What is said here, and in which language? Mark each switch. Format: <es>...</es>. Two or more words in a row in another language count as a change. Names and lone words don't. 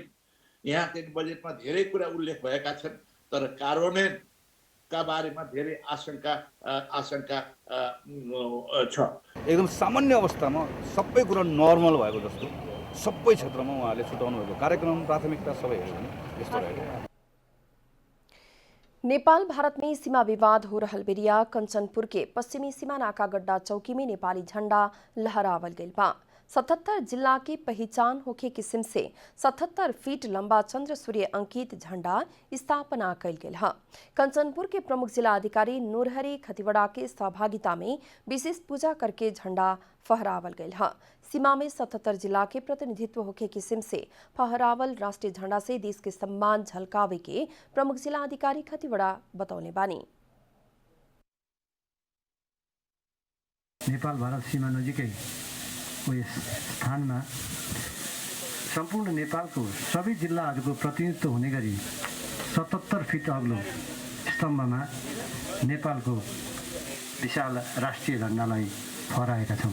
<ne>यहाँ चाहिँ बजेटमा धेरै कुरा उल्लेख भएका छन्, तर कार्यान्वयनका बारेमा धेरै आशंका छ। एकदम सामान्य अवस्थामा सबै कुरा नर्मल भएको जस्तो सबै क्षेत्रमा उहाँहरूले छुटाउनु भएको कार्यक्रम, प्राथमिकता सबै हेर्यो भने यस्तो रहेको।</ne> <bho>नेपाल भारत में सीमा विवाद हो रहल बेरिया कंचनपुर के पश्चिमी सीमा नाका गड्डा चौकी में नेपाली झंडा लहरावल गइल बा। 77 जिला के पहचान होके किस्म से 77 फीट लंबा चंद्र सूर्य अंकित झंडा स्थापना कल गेल है। कंचनपुर के प्रमुख जिला अधिकारी नूरहरी खतिवड़ा के सहभागिता में विशेष पूजा करके झंडा फहरावल गयल है। सीमा में 77 जिला के प्रतिनिधित्व होके किस्म से फहरावल राष्ट्रीय झंडा से देश के सम्मान झलकावे के प्रमुख जिला अधिकारी खतिवड़ा बतौले बानी।</bho> <ne>नेपाल भारत सीमा नजिकैको यस स्थानमा सम्पूर्ण नेपालको सबै जिल्लाहरूको प्रतिनिधित्व हुने गरी 77 फिट अग्लो स्तम्भमा नेपालको विशाल राष्ट्रिय झन्डालाई फहराएका छौँ।</ne>